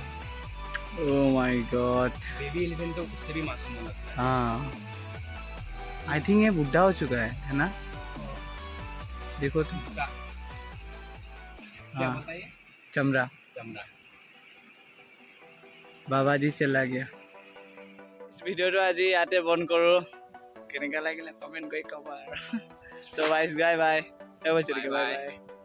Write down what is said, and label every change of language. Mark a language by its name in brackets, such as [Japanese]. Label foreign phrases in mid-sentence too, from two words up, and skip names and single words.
[English] Oh my God baby elephant [Hindi] तो उससे भी मासूम लगता है हाँ [English] I think [Hindi] ये बुढ़ा हो चुका है ना देखो तुम क्या बताइए चमड़ा चमड़ा बाबा जी चला गया [Assamese] ভিডিঅ'টো আজি ইয়াতে বন্ধ কৰোঁ কেনেকুৱা লাগিলে কমেণ্ট কৰি ক'বা আৰু [English] so bye guys bye bye bye